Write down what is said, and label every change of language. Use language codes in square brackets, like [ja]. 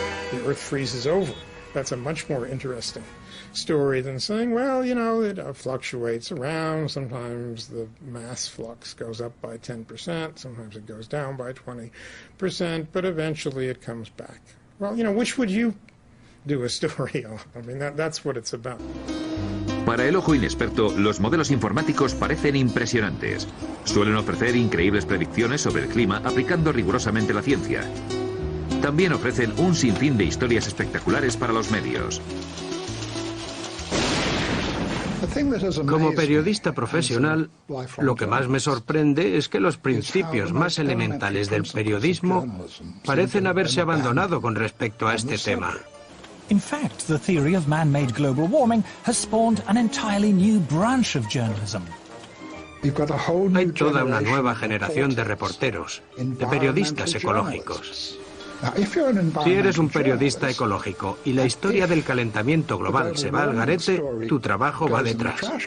[en] The Earth freezes over. That's a much more interesting story than saying, well, you know, it fluctuates around. Sometimes the mass flux goes up by 10%, sometimes it goes down by 20%, but eventually it comes back. Well, you know, which would you do a story on? I mean, that's what it's about. [es] Para el ojo inexperto, los modelos informáticos parecen impresionantes. Suelen ofrecer increíbles predicciones sobre el clima aplicando rigurosamente la ciencia. También ofrecen un sinfín de historias espectaculares para los medios. Como periodista profesional, lo que más me sorprende es que los principios más elementales del periodismo parecen haberse abandonado con respecto a este tema. [en] In fact, the theory of man-made global warming has spawned an entirely new branch of journalism. [es] Hay toda una nueva generación de reporteros, de periodistas ecológicos. Si eres un periodista ecológico y la historia del calentamiento global se va al garete, tu trabajo va detrás.